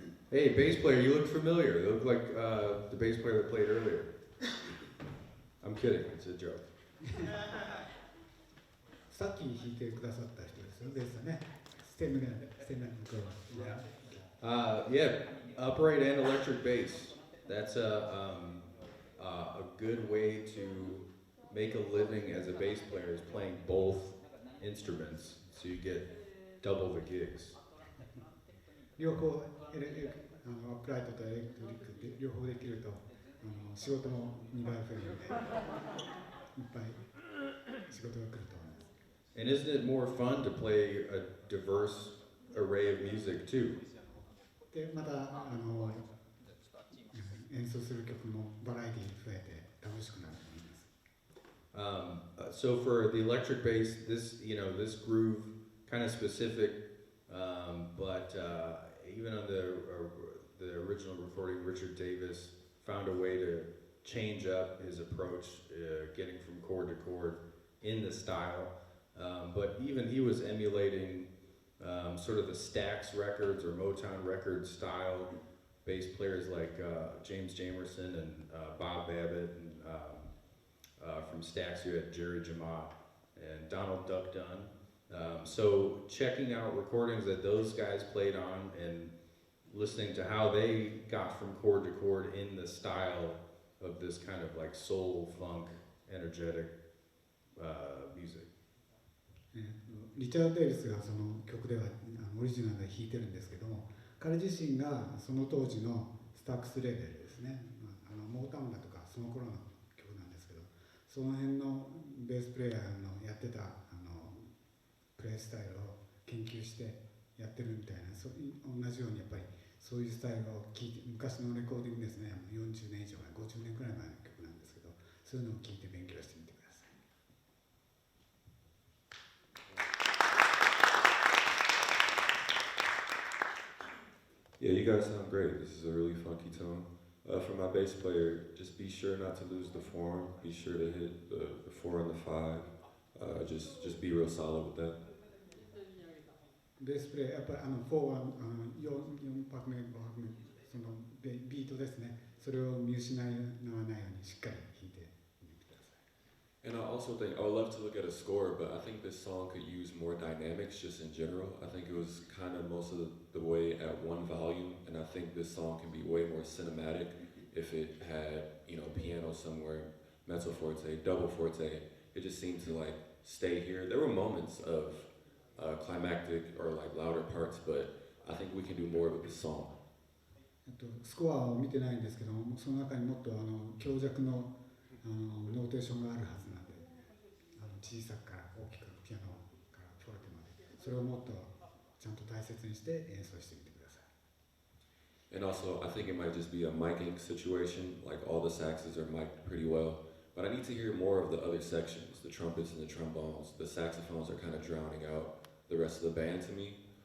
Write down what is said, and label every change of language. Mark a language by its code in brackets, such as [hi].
[en] Hey, bass player, you look familiar. You look like the bass player that played earlier. I'm kidding. It's a joke. [ja] さっき弾いてくださった人ですよ、ベースはね。ステムランド向こう。 [en] Yeah, upright and electric bass. That's a good way to make a living as a bass player is playing both instruments, so you get double the gigs. [ja] 両方アップライトとエレクトリックって両方できると仕事も2倍増えるのでいっぱい仕事が来ると思います。 [en] And isn't it more fun to play a diverse array of music too? [ja] でまた演奏する曲もバラエティー増えて楽しくなると思います。 [en] So for the electric bass, this groove kind of specific, but even on the original recording, Richard Davis found a way to change up his approach, getting from chord to chord in the style. But even he was emulating sort of the Stax Records or Motown Records style bass players like James Jamerson and Bob Babbitt, and from Stax you had Jerry Jamat and Donald Duck Dunn. So checking out recordings that those guys played on and listening to how they got from chord to chord in the style of this kind of like soul, funk, energetic music. [ja] リチャード・デイビスがその曲ではオリジナルで弾いてるんですけども、彼自身がその当時のスタックスレーベルですね、モータウンだとかその頃の曲なんですけど、その辺のベースプレイヤーのやってたプレイスタイルを研究してやってるみたいな、同じようにやっぱりそういうスタイルを聴いて、昔のレコーディングですね、40年以上前、50年くらい前の曲なんですけど、そういうのを聴いて勉強してみてください。 [en] Yeah, you guys sound great. This is a really funky tone. For my bass player, just be sure not to lose the form. Be sure to hit the 4 and the 5. Just be real solid with that. [ja] ベースプレイ、やっぱり4は4拍目、5拍目、そのビートですね、それを見失わないようにしっかり弾いてみてください。 [en] And I also think, I would love to look at a score, but I think this song could use more dynamics just in general. I think it was kind of most of the way at one volume, and I think this song can be way more cinematic if it had, piano somewhere, mezzo forte, double forte. It just seemed to like stay here. There were moments of climactic or like louder parts, but I think we can do more with this song. [ja] スコアを見てないんですけども、その中にもっと強弱のノーテーションがあるはずなんで、小さくから大きくピアノからフォルテまで、それをもっとちゃんと大切にして演奏してみてください。 [en] And also, I think it might just be a miking situation, like all the saxes are mic'd pretty well, but I need to hear more of the other sections, the trumpets and the trombones. The saxophones are kind of drowning out the rest of the band to me.